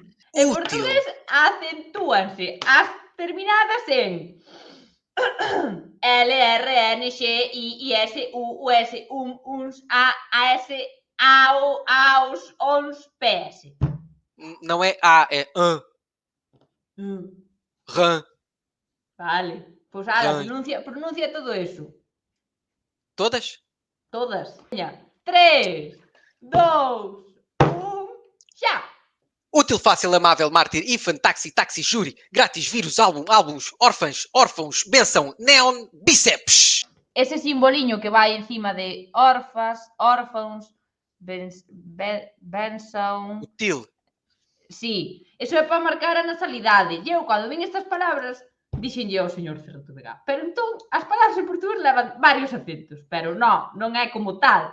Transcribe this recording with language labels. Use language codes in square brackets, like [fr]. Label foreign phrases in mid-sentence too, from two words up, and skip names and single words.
[gl] En portugués acentúanse as terminadas en L, R, N, X, I, S, U, S, uns, A, S, AO, AOS, ONS, PS. [pt] Não é A, é an. Ran. [gl] Vale. Pois ala, pronuncia todo eso. Todas? Todas. 3, 2, 1, xa! [pt] Útil, fácil, amável, mártir, ifan, táxi, júri, grátis, vírus, álbuns, órfãos, bênção, neon, bíceps. [gl] Ese simboliño que vai encima de órfãos, bênção... [pt] Útil, [gl] Sí, eso é para marcar a nasalidade. E eu, cando vin estas palabras, dixenlle ao señor Cerrato Vega. Pero entón, as palabras en portugués levan varios acentos, pero non é como tal.